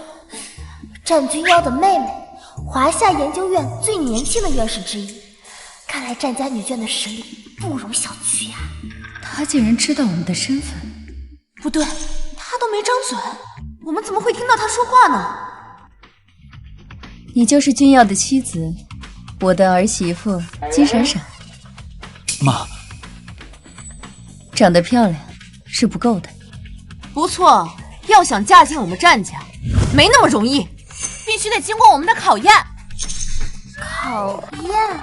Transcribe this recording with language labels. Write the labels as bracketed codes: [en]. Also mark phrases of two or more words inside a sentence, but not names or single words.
[zh] 占君耀的妹妹，華夏研究院最年輕的院士之一。看來占家女眷的實力不容小覷呀。他竟然知道我們的身份。不對，他都沒張嘴，我們怎麼會聽到他說話呢？你就是君耀的妻子，我的兒媳婦金閃閃。媽，長得漂亮是不夠的。不錯，要想嫁進我們占家，沒那麼容易，必須得經過我們的考驗。考驗？